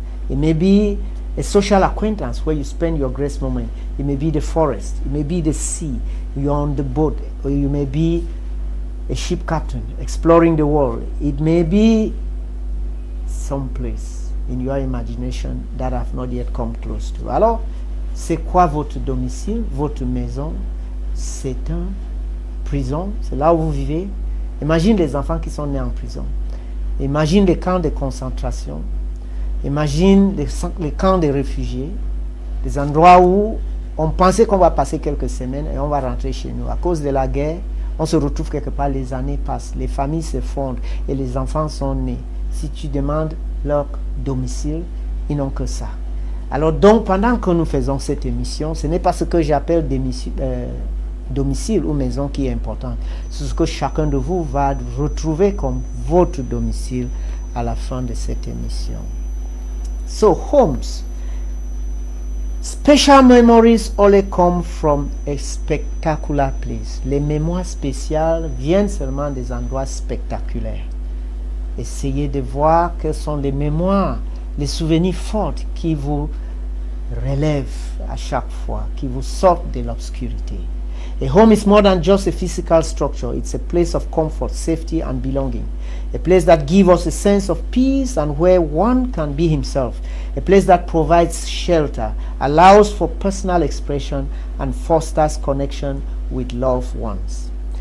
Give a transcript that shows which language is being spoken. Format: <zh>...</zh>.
<en>It may be a social acquaintance where you spend your grace moment. It may be the forest. It may be the sea. You're on the boat. Or you may be a ship captain exploring the world. It may be someplace in your imagination that I've not yet come close to.</en> <fr>Alors, c'est quoi votre domicile, votre maison? C'est une prison. C'est là où vous vivez. Imagine les enfants qui sont nés en prison. Imagine les camps de concentration. Imagine les camps de réfugiés. Des endroits où on pensait qu'on va passer quelques semaines et on va rentrer chez nous. À cause de la guerre, on se retrouve quelque part, les années passent, les familles se fondent et les enfants sont nés. Si tu demandes leur domicile, ils n'ont que ça. Alors donc, pendant que nous faisons cette émission, ce n'est pas ce que j'appelle domicile ou maison qui est important. C'est ce que chacun de vous va retrouver comme votre domicile à la fin de cette émission.</fr> <en>So, homes. Special memories only come from a spectacular place.</en> <fr>Les mémoires spéciales viennent seulement des endroits spectaculaires. Essayez de voir quelles sont les mémoires, les souvenirs forts qui vous relèvent à chaque fois, qui vous sortent de l'obscurité.</fr> <en>A home is more than just a physical structure. It's a place of comfort, safety, and belonging. A place that gives us a sense of peace and where one can be himself. A place that provides shelter, allows for personal expression, and fosters connection with loved ones.</en>